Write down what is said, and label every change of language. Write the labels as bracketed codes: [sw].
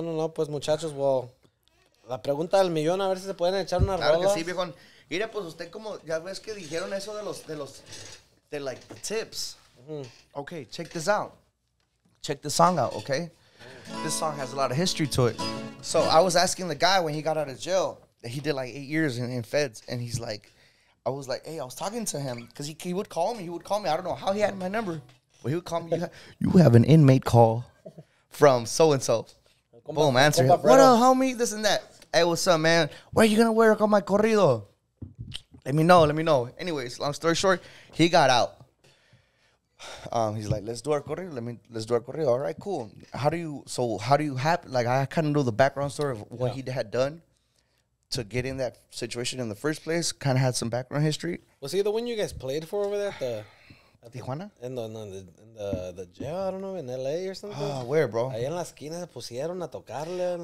[es] No, pues muchachos, [en] well, [es] la pregunta del millón, a ver si se pueden echar una rola. Claro que sí, viejo. Mira, pues usted como, ya ves que dijeron eso de [en] like the tips. Okay, check this out. Check this song out, okay? This song has a lot of history to it. So I was asking the guy when he got out of jail, that he did like 8 years in feds, and he's like, I was like, hey, I was talking to him, because he would call me. I don't know how he had my number, but he would call me. You have an inmate call from so-and-so. Boom, answer. What up, homie? This and that. Hey, what's up, man? Where you going to work on my corrido? Let me know. Anyways, long story short, he got out. He's like, let's do our corrido. Let's do our corrido. All right, cool. How do you happen? Like, I kind of know the background story of what he had done to get in that situation in the first place. Kind of had some background history. Was he the one you guys played for over there at Tijuana? In the jail, I don't know, in LA or something? Oh, where, bro? [es] Ahí en la esquina se pusieron a tocarle.